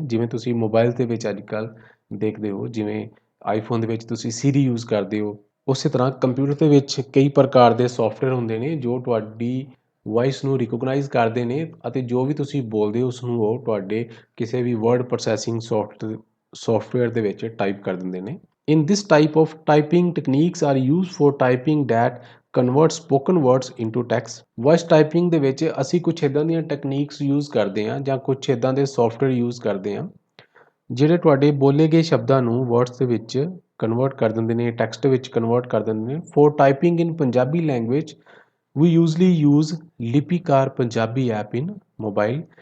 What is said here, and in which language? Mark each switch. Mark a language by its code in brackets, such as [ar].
[pa] ਜਿਵੇਂ ਤੁਸੀਂ ਮੋਬਾਈਲ ਦੇ ਵਿੱਚ ਅੱਜ ਕੱਲ੍ਹ ਦੇਖਦੇ ਹੋ, ਜਿਵੇਂ ਆਈਫੋਨ ਦੇ ਵਿੱਚ ਤੁਸੀਂ ਸੀਰੀ ਯੂਜ਼ ਕਰਦੇ ਹੋ, ਉਸੇ ਤਰ੍ਹਾਂ ਕੰਪਿਊਟਰ ਦੇ ਵਿੱਚ ਕਈ ਪ੍ਰਕਾਰ ਦੇ ਸੋਫਟਵੇਅਰ ਹੁੰਦੇ ਨੇ ਜੋ ਤੁਹਾਡੀ ਵੌਇਸ ਨੂੰ ਰਿਕੋਗਨਾਈਜ਼ ਕਰਦੇ ਨੇ ਅਤੇ ਜੋ ਵੀ ਤੁਸੀਂ ਬੋਲਦੇ ਹੋ ਉਸਨੂੰ ਉਹ ਤੁਹਾਡੇ ਕਿਸੇ ਵੀ ਵਰਡ ਪ੍ਰੋਸੈਸਿੰਗ ਸੌਫਟਵੇਅਰ ਦੇ ਵਿੱਚ ਟਾਈਪ ਕਰ ਦਿੰਦੇ ਨੇ। [en] In this type of typing, techniques are used for typing that convert spoken words into text. [pa] Voice typing ਦੇ ਵਿੱਚ ਅਸੀਂ ਕੁਛ ਇੱਦਾਂ ਦੀਆਂ ਟੈਕਨੀਕਸ ਯੂਜ਼ ਕਰਦੇ ਹਾਂ ਜਾਂ ਕੁਛ ਇੱਦਾਂ ਦੇ ਸੌਫਟਵੇਅਰ ਯੂਜ਼ ਕਰਦੇ ਹਾਂ ਜਿਹੜੇ ਤੁਹਾਡੇ ਬੋਲੇ ਗਏ ਸ਼ਬਦਾਂ ਨੂੰ ਵਰਡਸ ਦੇ ਵਿੱਚ ਕਨਵਰਟ ਕਰ ਦਿੰਦੇ ਨੇ, ਟੈਕਸਟ ਵਿੱਚ ਕਨਵਰਟ ਕਰ ਦਿੰਦੇ ਨੇ। [en] For typing in Punjabi language we usually use Lipikar Punjabi app in mobile.